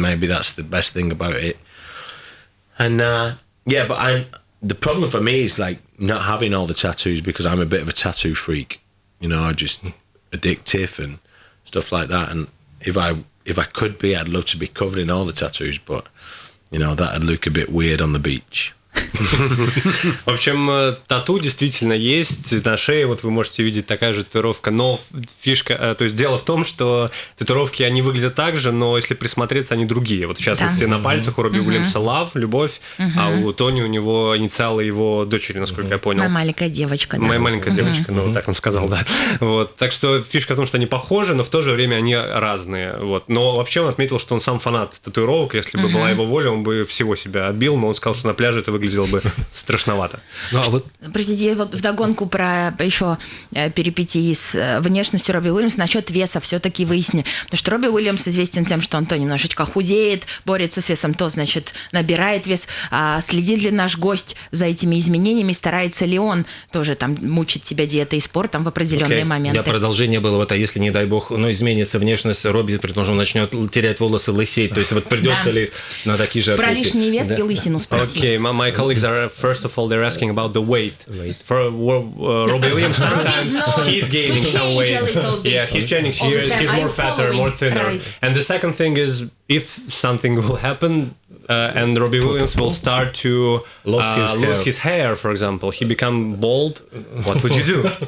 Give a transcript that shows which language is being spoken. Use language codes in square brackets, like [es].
[en] Maybe that's the best thing about it. And but the problem for me is like not having all the tattoos, because I'm a bit of a tattoo freak. I just addictive and stuff like that. And if I could be, I'd love to be covered in all the tattoos, but that'd look a bit weird on the beach. [ru] В общем, тату действительно есть. На шее вот вы можете видеть такая же татуировка, но фишка, то есть дело в том, что татуировки, они выглядят так же, но если присмотреться, они другие. Вот в частности, на пальцах у Робби Уильямса Love, любовь, а у Тони у него инициалы его дочери, насколько я понял. Моя маленькая девочка, да. Моя маленькая девочка, ну, так он сказал, да. Вот. Так что фишка в том, что они похожи, но в то же время они разные. Вот. Но вообще он отметил, что он сам фанат татуировок. Если бы была его воля, он бы всего себя отбил, но он сказал, что на пляже это выглядело бы страшновато. Ну, а вот... Простите, вот вдогонку про еще перипетии с внешностью Робби Уильямса насчет веса все-таки выясни. Потому что Робби Уильямс известен тем, что он то немножечко худеет, борется с весом, то, значит, набирает вес. А следит ли наш гость за этими изменениями, старается ли он тоже там мучить себя диетой и спортом в определенные моменты? Я продолжение было, вот, а если, не дай бог, изменится внешность Робби, при том, что он начнет терять волосы, лысеть, то есть вот придется ли на такие же... Про лишний вес и лысину спроси. [en] Okay, my colleagues are, first of all, they're asking about the weight. For Робби Уильямс, sometimes he's gaining some weight. Yeah, he's changing. He's more fatter, more thinner. And the second thing is, if something will happen, and Робби Уильямс will start to lose his hair, for example, he become bald, what would you do?